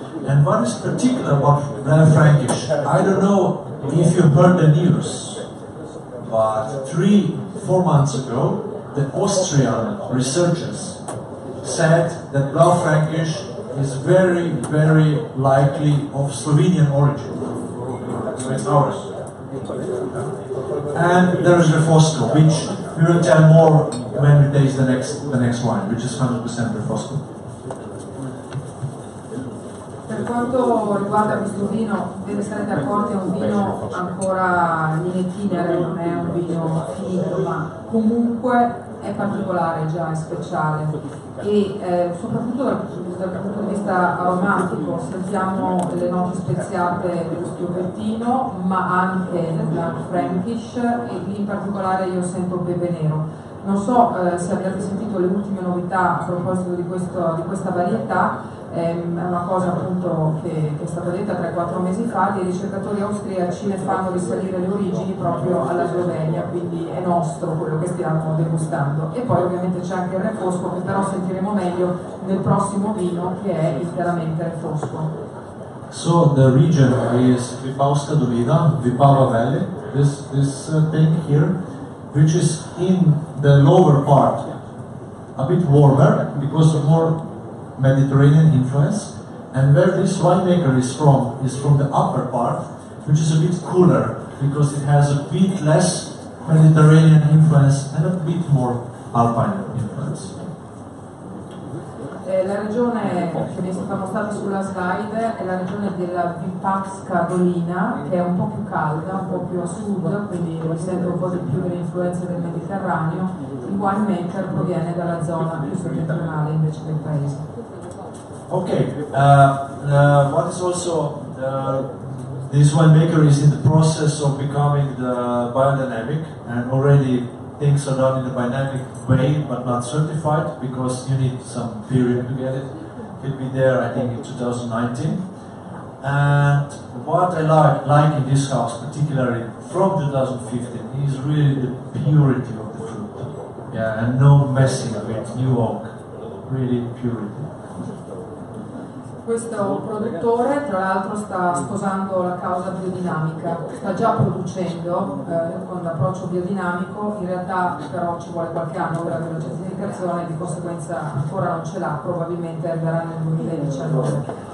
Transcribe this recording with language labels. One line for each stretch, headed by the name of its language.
English: And what is particular about Blaufränkisch? I don't know if you heard the news, but 3-4 months ago, the Austrian researchers said that Blaufränkisch is very, very likely of Slovenian origin. So it's ours. And there is Refosco, which we will tell more when we taste the next wine, which is 100% Refosco.
Italian: Per quanto riguarda questo vino, deve sarete accorti, è un vino ancora in itinere, non è un vino finito, ma comunque è particolare già, è speciale e soprattutto dal punto di vista aromatico sentiamo le note speziate dello Schioppettino, ma anche nel Blaufränkisch, e lì in particolare io sento pepe nero. Non so se abbiate sentito le ultime novità a proposito di questa varietà. È una cosa appunto che è stata detta 3-4 mesi fa. Dei ricercatori austriaci ne fanno risalire le origini proprio alla Slovenia, quindi è nostro quello che stiamo degustando. E poi ovviamente c'è anche il Refosco, che però sentiremo meglio nel prossimo vino, che è interamente Refosco.
English: So the region is Vipavska Dolina, Vipava Valley, this thing here, which is in the lower part, a bit warmer because of more Mediterranean influence, and where this winemaker is from the upper part, which is a bit cooler because it has a bit less Mediterranean influence and a bit more Alpine influence.
Italian: La regione che vi è stata mostrata sulla slide è la regione della Vipavska Dolina, che è un po' più calda, un po' più a sud, quindi risente un po' di più delle influenze del Mediterraneo. Il winemaker proviene dalla zona più settentrionale invece del paese.
English: Okay, what is also this winemaker is in the process of becoming the biodynamic, and already things are done in a dynamic way, but not certified because you need some period to get it. It'll be there, I think, in 2019. And what I like in this house, particularly from 2015, is really the purity of the fruit. Yeah, and no messing with new oak, really purity.
Italian: Questo produttore tra l'altro sta sposando la causa biodinamica, sta già producendo con l'approccio biodinamico, in realtà però ci vuole qualche anno per avere la certificazione, di conseguenza ancora non ce l'ha, probabilmente arriverà nel 2019.